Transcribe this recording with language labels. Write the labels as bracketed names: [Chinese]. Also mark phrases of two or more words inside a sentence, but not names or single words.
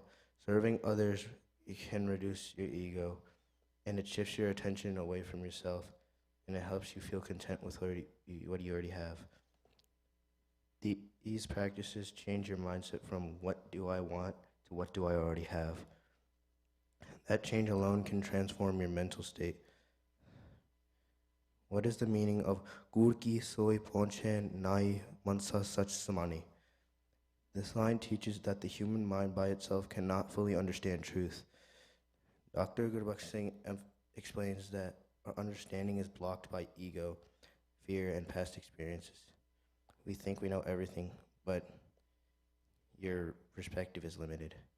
[English] Serving others can reduce your ego and it shifts your attention away from yourself and it helps you feel content with what you already have. These practices change your mindset from what do I want to what do I already have. That change alone can transform your mental state. What is the meaning of [Punjabi] ਗੁਰ ਕੀ ਸੋਇ ਪਹੁੰਚੈ ਨਾਹਿ ਮਨਸਾ ਸਚ ਸਮਾਣੀ? [English] This line teaches that the human mind by itself cannot fully understand truth. Dr. Gurbakh Singh explains that our understanding is blocked by ego, fear, and past experiences. We think we know everything, but your perspective is limited.